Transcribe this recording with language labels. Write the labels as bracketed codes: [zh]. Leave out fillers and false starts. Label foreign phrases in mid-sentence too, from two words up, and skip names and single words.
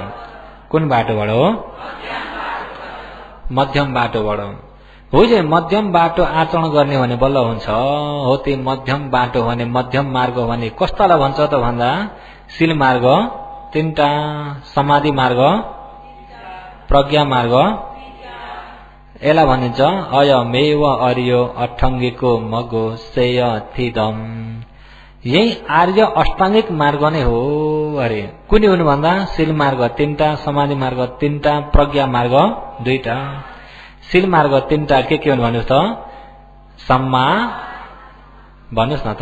[ne] कुन बाटोबाट हो? मध्यम बाटोबाट हो। जे मध्यम बाटो आचरण गर्ने भने बल्ल हुन्छ। हो, त्यो मध्यम बाटो भने, मध्यम मार्ग भने कस्तालाई भन्छ त भन्दा, शील मार्ग 3टा, समाधि मार्ग, प्रज्ञा मार्ग, यसलाई भनिन्छ [pi] अयमेव अर्यो अठङ्गीको मगो सेय थिदम। [ne] यही आर्य अष्टाङ्गिक मार्ग नै हो अरे। कुनै हुनु भन्दा शील मार्ग 3टा, समाधि मार्ग 3टा, प्रज्ञा मार्ग 2टा। शील मार्ग 3टा के हुनु भन्नुहोस् त? सम्मा भन्नुहोस् न त।